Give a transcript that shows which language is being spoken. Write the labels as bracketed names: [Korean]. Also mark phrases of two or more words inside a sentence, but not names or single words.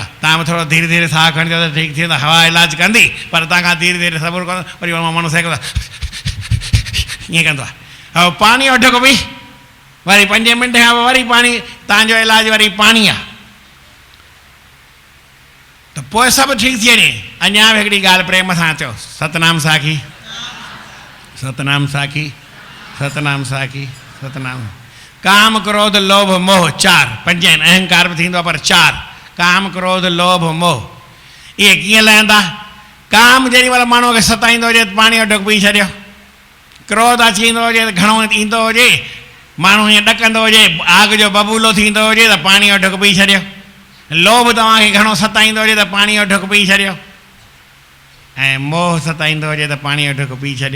[Sindhi] तव्हां बि थोरो धीरे धीरे साहु खणिजो त ठीकु थी वेंदो। हवा इलाजु कंदी, पर तव्हां खां धीरे धीरे सबुरु कंदो, वरी माण्हू सेकंदो ईअं कंदो आहे। हो पाणी वठो को बि, वरी 5 मिंट खां पोइ वरी पाणी, तव्हांजो इलाजु वरी पाणी आहे, त पोइ सभु ठीकु थी वञे। अञा बि हिकिड़ी ॻाल्हि प्रेम सां चओ, सतनाम साखी, सतनाम साखी, सतनाम साखी, सतनाम। काम क्रोध लोभ मोह 4, 5 आहिनि। अहंकार बि थींदो आहे, पर 4 काम क्रोध लोभ मोह। इहे कीअं लहंदा? काम जेॾी महिल माण्हूअ खे सताईंदो हुजे त पाणी जो ढुक पी छॾियो। क्रोध अची ईंदो हुजे त घणो ईंदो हुजे, माण्हू हीअं ॾकंदो हुजे, आग जो बबूलो थींदो हुजे त पाणी जो ढुक पी छॾियो। लोभ तव्हांखे घणो सताईंदो हुजे त पाणी जो ढुक पी छॾियो, ऐं मोह सताईंदो हुजे त पाणी जो ढुक पी छॾियो।